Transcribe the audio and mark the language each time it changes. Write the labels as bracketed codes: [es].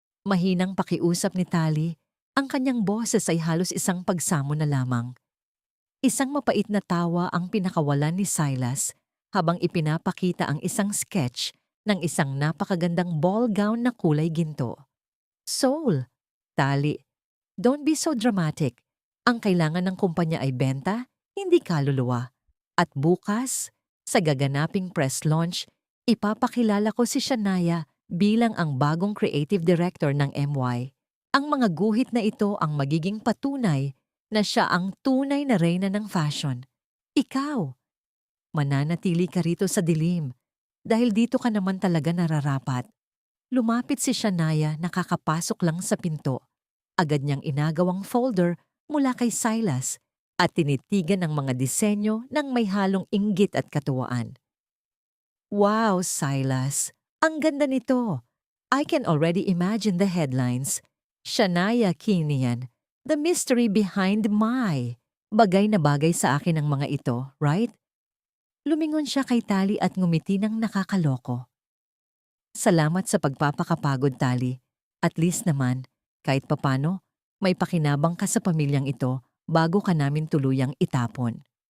[tl] Mahinang pakiusap ni Tali, ang kanyang boses ay halos isang pagsamo na lamang. Isang mapait na tawa ang pinakawalan ni Silas habang ipinapakita ang isang sketch ng isang napakagandang ball gown na kulay ginto. [en] Soul, Tali, don't be so dramatic. [tl] Ang kailangan ng kumpanya ay benta, hindi kaluluwa. At bukas, sa gaganaping press launch, ipapakilala ko si Shania bilang ang bagong creative director ng MY. Ang mga guhit na ito ang magiging patunay na siya ang tunay na reyna ng fashion. Ikaw, mananatili ka rito sa dilim dahil dito ka naman talaga nararapat. Lumapit si Shania nakakapasok lang sa pinto. Agad niyang inagawang folder mula kay Silas at tinitigan ang mga disenyo ng may halong inggit at katuwaan. Wow, Silas! Ang ganda nito! [en] I can already imagine the headlines. Shania Kinian, the mystery behind my. [tl] Bagay na bagay sa akin ang mga ito, [en] right? [tl] Lumingon siya kay Tali at ngumiti ng nakakaloko. Salamat sa pagpapakapagod, Tali. [en] At least [tl] naman, kahit papano, May pakinabang ka sa pamilyang ito bago ka namin tuluyang itapon.